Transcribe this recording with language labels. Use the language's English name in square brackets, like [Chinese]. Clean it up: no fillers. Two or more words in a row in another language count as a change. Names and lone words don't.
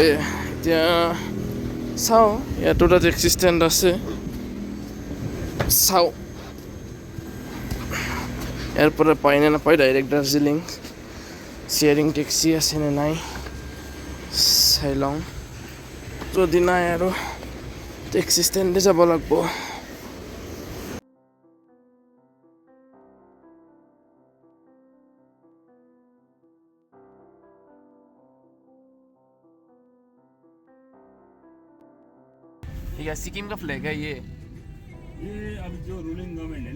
[Assamese] এতিয়া চাওঁ, ইয়াতো এটা টেক্সি ষ্টেণ্ড আছে, চাওঁ ইয়াৰ পৰা পায় নে নাপায় ডাইৰেক্ট দাৰ্জিলিং। শ্বেয়াৰিং টেক্সি আছে নে নাই চাই লওঁ। যদি নাই আৰু টেক্সি ষ্টেণ্ডে যাব লাগিব। [Hindi] ये सिक्किम का फ्लैग है ये अब जो रूलिंग गवर्नमेंट है ना,